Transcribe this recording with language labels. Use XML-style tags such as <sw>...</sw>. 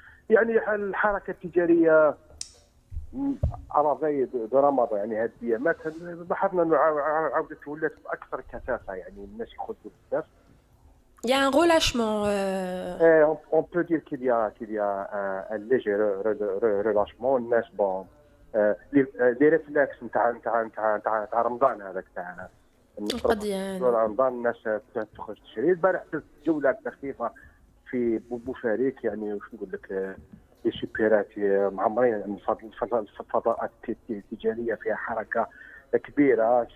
<ar>يعني الحركة التجارية أراضي درامضة يعني هذه الأيامات لاحظنا أنه عودت ولات أكثر كثافة، يعني الناس يخرجوا بزاف.</ar> <fr>Il y a un relâchement. On peut dire qu'il y a un léger relâchement.</fr> <ar>الناس</ar> <fr>bon les réflexes</fr> <ar>نتاع رمضان هذاك تاع القضيان رمضان الناس تخرج تشري. البارح درت جولة خفيفة في بوفاريك، يعني واش نقول لك لي سوبيرات معمرين الفضاءات التجارية فيها حركة كبيرة.</ar>